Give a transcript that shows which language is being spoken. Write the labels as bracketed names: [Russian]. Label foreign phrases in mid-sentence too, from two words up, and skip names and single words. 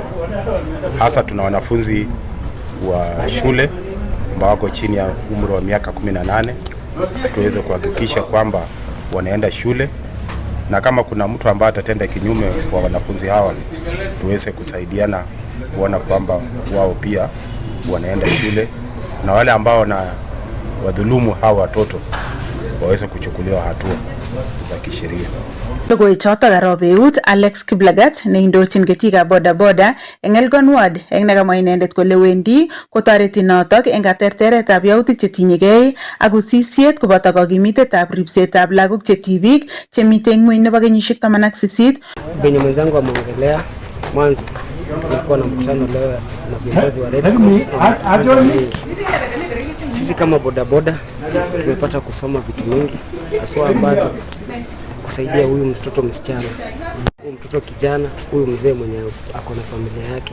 [Swahili] Hasa tuna wanafunzi wa shule ambao wako chini ya umri wa miaka 18, tuweze kuhakikisha kwamba wanaenda shule, na kama kuna mtu ambaye atatenda kinyume kwa wanafunzi hawa tuweze kusaidiana kuona kwamba wao pia wanaenda shule, na wale ambao na wadhulumu hawa watoto waweze kuchukuliwa hatua za kisheria. [Kalenjin] Logoi choto garobeut Alex Kiblagat neindochin ketikab bodaboda eng Elgon Ward eng nekamwa inendet kole wendi kotoreti notok eng katerteretab yautik chetinyegei ak usisiet koboto kokimitetab ripsetab lagok che tibik chemite ng'weny nebo kenyisiek 18. [Swahili] Venye mwenzangu ameongelea mwanzo, kulikuwa na mkutano leo na viongozi wa Red Cross. Sisi kama bodaboda tumepata kusoma vitu mingi haswa ambazo kusaidia huyu mtoto msichana, huyu mtoto kijana, huyu mzee mwenye ako na familia yake.